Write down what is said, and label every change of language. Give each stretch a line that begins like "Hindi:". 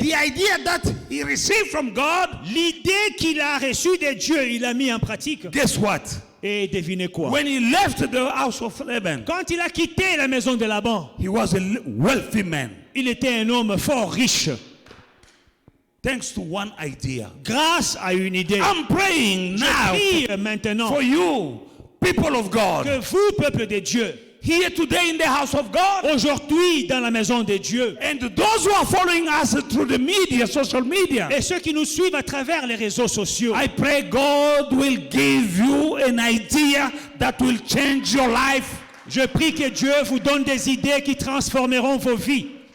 English: The idea that he received from God,
French: l'idée qu'il a reçue de Dieu, il l'a mis en pratique.
English: guess what?
French: Et devinez quoi?
English: When he left the house of Laban,
French: Quand il a quitté la maison de Laban,
English: he was a wealthy man.
French: il était un homme fort riche
English: Thanks to one idea.
French: grâce à une idée.
English: I'm praying
French: Je
English: now
French: prie maintenant
English: for you, people of God.
French: que vous, peuple de Dieu,
English: here today in the house of God.
French: aujourd'hui dans la maison de Dieu.
English: And those who are following us through the media, social media,
French: Et ceux qui nous suivent à travers les réseaux sociaux.
English: I pray God will give you an idea that will change your life
French: Je prie que Dieu vous donne des idées qui transformeront vos vies